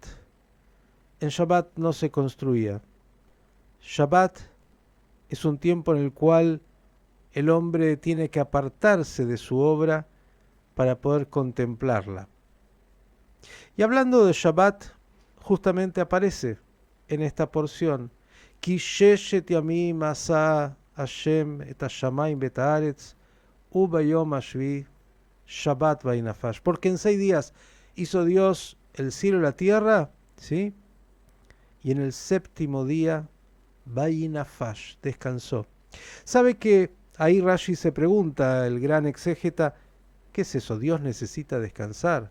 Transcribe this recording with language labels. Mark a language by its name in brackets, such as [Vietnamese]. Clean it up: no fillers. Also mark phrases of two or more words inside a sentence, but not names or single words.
[Spanish] En Shabbat no se construía. Shabbat es un tiempo en el cual el hombre tiene que apartarse de su obra para poder contemplarla. Y hablando de Shabbat, justamente aparece en esta porción, [Hebrew] כי ששת ימים עשה ה' את השמים ואת הארץ וביום השביעי שבת וינפש. [Spanish] Porque en 6 días hizo Dios el cielo y la tierra, ¿sí? Y en el 7º día vainafash, descansó. ¿Sabe que ahí Rashi se pregunta, el gran exégeta, ¿qué es eso? ¿Dios necesita descansar?